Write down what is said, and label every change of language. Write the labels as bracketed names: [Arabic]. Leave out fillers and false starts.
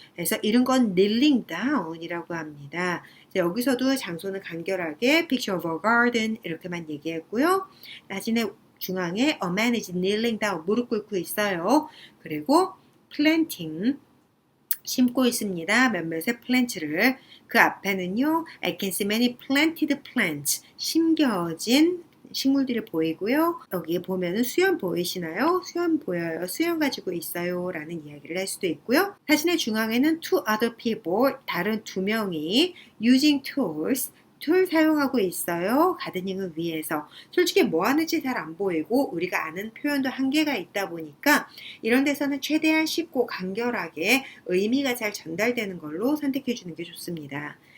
[Korean] 그래서 이런 건 kneeling down 이라고 합니다. 자, 여기서도 장소는 간결하게 [English] picture of a garden [Korean] 이렇게만 얘기했고요. 사진의 중앙에 [English] a man is kneeling down, [Korean] 무릎 꿇고 있어요. 그리고 planting, 심고 있습니다. 몇몇의 플랜츠를. 그 앞에는요, [English] I can see many planted plants, [Korean] 심겨진 식물들이 보이고요. 여기에 보면은 수염 보이시나요? 수염 보여요. 수염 가지고 있어요 라는 이야기를 할 수도 있고요. 사진의 중앙에는 [English] two other people, [Korean] 다른 2명이 [English] using tools, [Korean] 툴 사용하고 있어요. 가드닝을 위해서. 솔직히 뭐 하는지 잘 안 보이고 우리가 아는 표현도 한계가 있다 보니까 이런 데서는 최대한 쉽고 간결하게 의미가 잘 전달되는 걸로 선택해 주는 게 좋습니다.